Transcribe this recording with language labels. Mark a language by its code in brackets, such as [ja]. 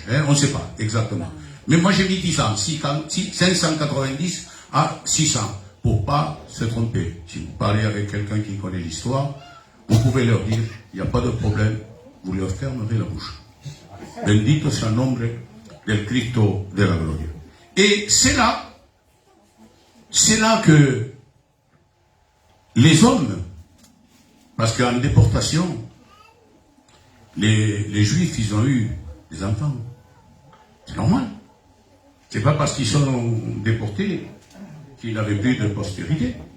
[fr] On ne sait pas exactement. Mais moi j'ai mis 10 ans, 590 à 600, pour pas se tromper. Si vous parlez avec quelqu'un qui connaît l'histoire, vous pouvez leur dire, il n'y a pas de problème, vous leur fermerez la bouche. [es] Bendito sea el nombre del Cristo de la Gloria. [fr] Et c'est là que les hommes, parce qu'en déportation, les Juifs, ils ont eu des enfants. C'est normal. C'est pas parce qu'ils sont déportés qu'ils n'avaient plus de postérité.